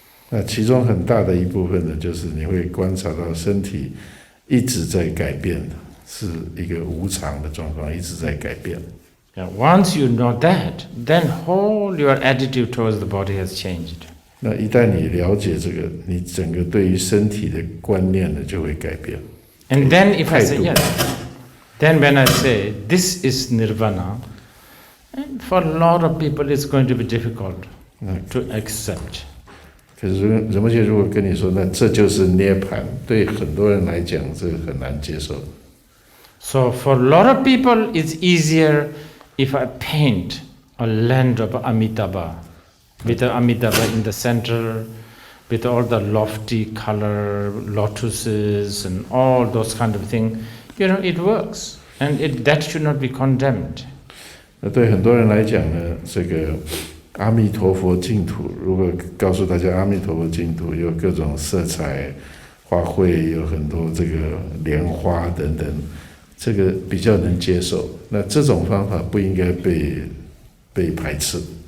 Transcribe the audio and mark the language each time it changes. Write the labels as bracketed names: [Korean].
[Chinese] 那其中很大的一部分呢，就是你会观察到身体一直在改变的，是一个无常的状况，一直在改变。 [English] Yeah, once you know that, then whole your attitude towards the body has changed. [Chinese] 那一旦你了解这个，你整个对于身体的观念呢就会改变。 [English] And then if I say yes, then when I say this is nirvana, and for a lot of people it's going to be difficult to accept. [Chinese] 可是仁波切如果跟你说，那这就是涅槃，对很多人来讲这个很难接受。 [English] So for a lot of people it's easier if I paint a land of Amitabha, with the Amitabha in the center, with all the lofty color, lotuses and all those kind of things, it works. And that should not be condemned. [Chinese] 那对很多人来讲呢，这个阿弥陀佛净土，如果告诉大家阿弥陀佛净土有各种色彩、花卉，有很多这个莲花等等，这个比较能接受。那这种方法不应该被排斥。